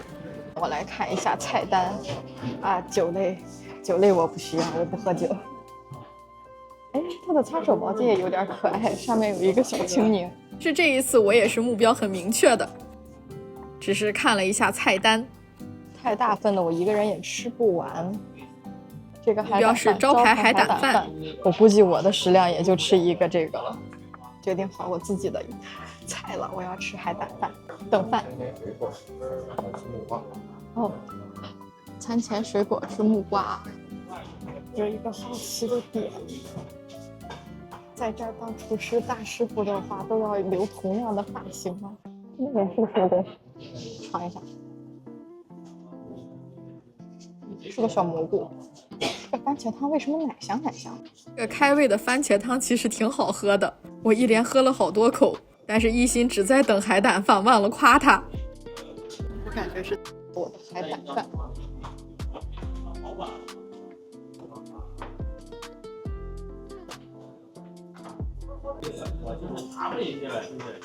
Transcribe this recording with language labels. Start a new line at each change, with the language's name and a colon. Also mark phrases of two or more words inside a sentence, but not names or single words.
Chinese: 我來看一下菜單啊，酒類我不需要，我不喝酒。哎，它的擦手毛巾也有點可愛，上面有一個小青檸。是這一次我也是目標很明確的，只是看了一下菜單，太大份的我一個人也吃不完。這個海膽飯，目標是招牌海膽飯，我估計我的食量也就吃一個這個了。決定好我自己的菜了，我要吃海膽飯。等飯。哦，餐前水果是木瓜。有一個好奇的點，在這兒當廚師大師傅的話，都要留同樣的髮型嗎？那個是不是有點？嘗一下，是個小蘑菇。這個番茄湯為什麼奶香奶香？這個開胃的番茄湯其實挺好喝的，我一連喝了好多口，但是一心只在等海膽飯，忘了誇他。我感覺是我的海膽飯。我就是查了一下，是不是？